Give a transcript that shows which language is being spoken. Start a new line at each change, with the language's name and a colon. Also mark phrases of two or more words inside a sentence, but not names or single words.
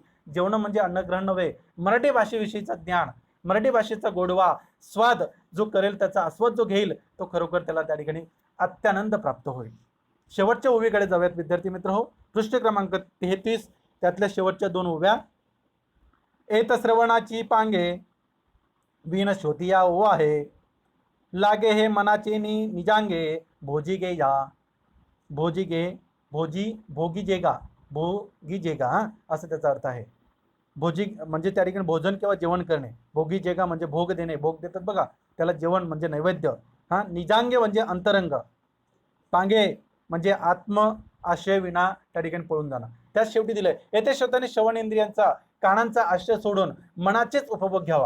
Marathi: जेवण म्हणजे अन्नग्रहण नव्हे, मराठी भाषेविषयीचा ज्ञान, मराठी भाषेचा गोडवा स्वाद जो करेल त्याचा आस्वाद जो घेईल तो खरोखर त्याला त्या ठिकाणी अत्यानंद प्राप्त होईल. शेवटच्या ओवीकडे जाऊयात विद्यार्थी मित्र हो. पृष्ठ क्रमांक 33 त्यातल्या शेवटच्या 2 ओव्या. एत श्रवणाची पांगे बिन शोतिया ओ आहे, लागे हे मनाचे निजांगे भोजी गे या. भोजी गे भोगी जेगा असं त्याचा अर्थ आहे. भोजी म्हणजे त्या ठिकाणी भोजन किंवा जेवण करणे, भोगी जेगा म्हणजे भोग देणे, भोग देतात बघा त्याला जेवण म्हणजे नैवेद्य. निजांगे म्हणजे अंतरंग, पांगे म्हणजे आत्म आश्रय विना त्या ठिकाणी पळून जाणं. त्यात शेवटी दिलंय, येथे शब्दाने श्रवण इंद्रियांचा कानांचा आश्रय सोडून मनाचेच उपभोग घ्यावा.